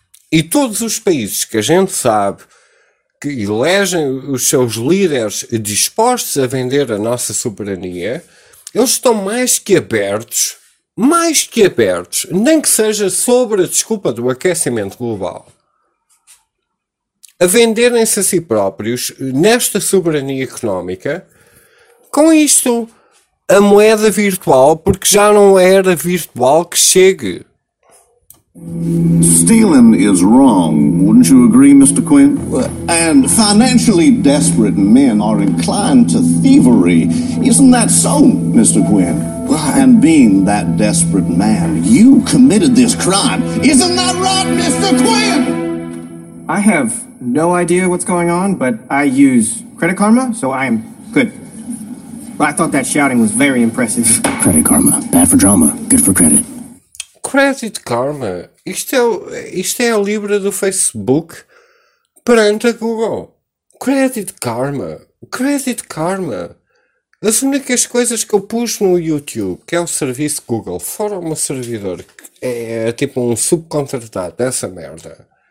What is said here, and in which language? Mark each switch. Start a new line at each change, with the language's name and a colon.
Portuguese: E todos os países que a gente sabe que elegem os seus líderes dispostos a vender a nossa soberania, eles estão mais que abertos, nem que seja sobre a desculpa do aquecimento global, a venderem-se a si próprios nesta soberania económica. Com isto, a moeda virtual, porque já não era virtual, que chegue.
English: Stealing is wrong, wouldn't you agree, Mr. Quinn? And financially desperate men are inclined to thievery. Isn't that so, Mr. Quinn? And being that desperate man, you committed this crime. Isn't that right, Mr. Quinn? I have no idea what's going on, but I use Credit Karma, so I am good. Well, I thought that shouting was very impressive. Credit Karma. Bad for drama. Good for credit. Credit Karma.
Portuguese: Isto é a Libra do Facebook perante a Google. Credit Karma. Credit Karma. As únicas coisas que eu pus no YouTube, que é o serviço Google, fora o meu servidor, que é tipo um subcontratado dessa merda.